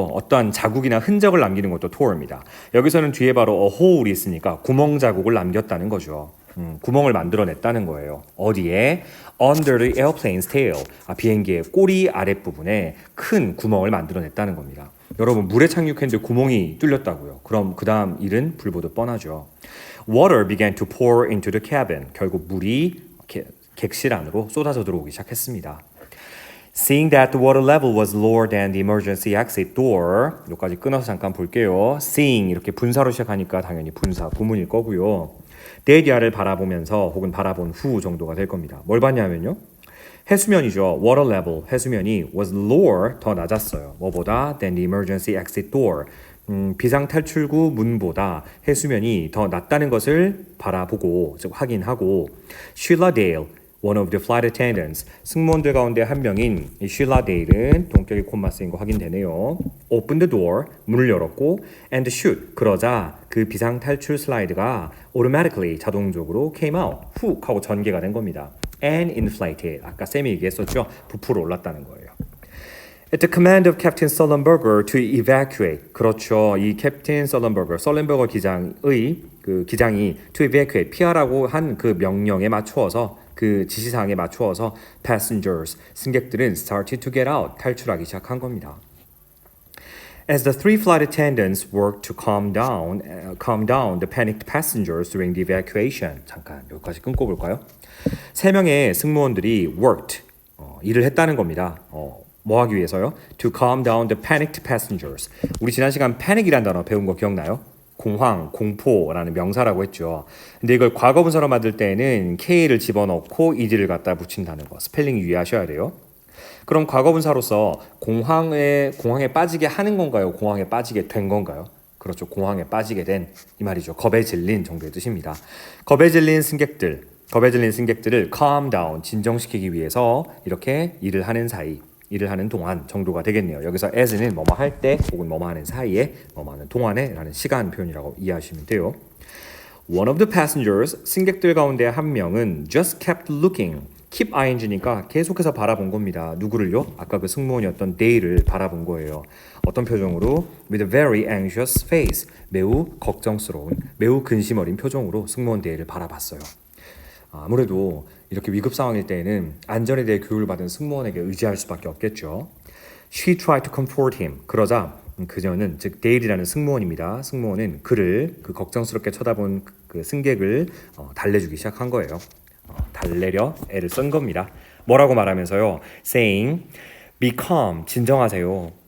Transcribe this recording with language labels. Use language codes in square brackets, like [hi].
[ko] 어떠한 자국이나 흔적을 남기는 것도 tore입니다. 여기서는 뒤에 바로 a hole이 있으니까 구멍 자국을 남겼다는 거죠. 구멍을 만들어냈다는 거예요. 어디에? [en] Under the airplane's tail. [ko] 비행기의 꼬리 아랫부분에 큰 구멍을 만들어냈다는 겁니다. 여러분 물에 착륙했는데 구멍이 뚫렸다고요. 그럼 그 다음 일은 불보듯 뻔하죠. [en] Water began to pour into the cabin. [ko] 결국 물이 객실 안으로 쏟아져 들어오기 시작했습니다. [en] Seeing that the water level was lower than the emergency exit door. [ko] 여기까지 끊어서 잠깐 볼게요. Seeing 이렇게 분사로 시작하니까 당연히 분사 구문일 거고요. 대기하를 바라보면서 혹은 바라본 후 정도가 될 겁니다. 뭘 봤냐면요. 해수면이죠. [en] Water level, [ko] 해수면이 [en] was lower, [ko] 더 낮았어요. 뭐보다? [en] Than the emergency exit door. [ko] 비상탈출구 문보다 해수면이 더 낮다는 것을 바라보고, 즉 확인하고 Sheila Dale, [en] one of the flight attendants, [ko] 승무원들 가운데 한 명인 이 Sheila Dale은 동격이 콤마 쓰인 거 확인되네요. [en] Open the door, [ko] 문을 열었고 [en] and shoot, [ko] 그러자 그 비상탈출 슬라이드가 automatically, 자동적으로 [en] came out, [ko] 훅 하고 전개가 된 겁니다. [en] And inflated, [ko] 아까 쌤이 얘기했었죠. 부풀어 올랐다는 거예요. [en] At the command of Captain Sullenberger to evacuate. [ko] 그렇죠. 이 캡틴 썰런버거, 썰렌버거 기장의 그 기장이 [en] to evacuate, [ko] 피하라고 한 그 명령에 맞추어서 그 지시사항에 맞추어서 passengers, 승객들은 [en] started to get out, [ko] 탈출하기 시작한 겁니다. [en] As the three flight attendants worked to calm down the panicked passengers during the evacuation. [ko] 잠깐 여기까지 끊고 볼까요? 세 명의 승무원들이 worked, 일을 했다는 겁니다. 뭐 하기 위해서요? [en] To calm down the panicked passengers. [ko] 우리 지난 시간 panic이라는 단어 배운 거 기억나요? 공황, 공포라는 명사라고 했죠. 근데 이걸 과거분사로 만들 때는 K를 집어넣고 ED를 갖다 붙인다는 거. 스펠링 유의하셔야 돼요. 그럼 과거분사로서 공황에 빠지게 하는 건가요? 공황에 빠지게 된 건가요? 그렇죠. 공황에 빠지게 된 이 말이죠. 겁에 질린 정도의 뜻입니다. 겁에 질린 승객들을 calm down, 진정시키기 위해서 이렇게 일을 하는 동안 정도가 되겠네요. 여기서 as는 뭐뭐 할 때 혹은 뭐뭐 하는 사이에 뭐뭐 하는 동안에 라는 시간 표현이라고 이해하시면 돼요. [en] One of the passengers, [ko] 승객들 가운데 한 명은 [en] just kept looking. [ko] keep ing니까 계속해서 바라본 겁니다. 누구를요? 아까 그 승무원이었던 Dale을 바라본 거예요. 어떤 표정으로? [en] With a very anxious face. [ko] 매우 걱정스러운, 매우 근심 어린 표정으로 승무원 Dale을 바라봤어요. 아무래도 이렇게 위급 상황일 때에는 안전에 대해 교육을 받은 승무원에게 의지할 수밖에 없겠죠. [en] She tried to comfort him. [ko] 그러자 그녀는, 즉 데일이라는 승무원입니다. 승무원은 그를, 그 걱정스럽게 쳐다본 그 승객을 달래주기 시작한 거예요. 달래려 애를 쓴 겁니다. 뭐라고 말하면서요? [en] Saying, be calm, [ko] 진정하세요.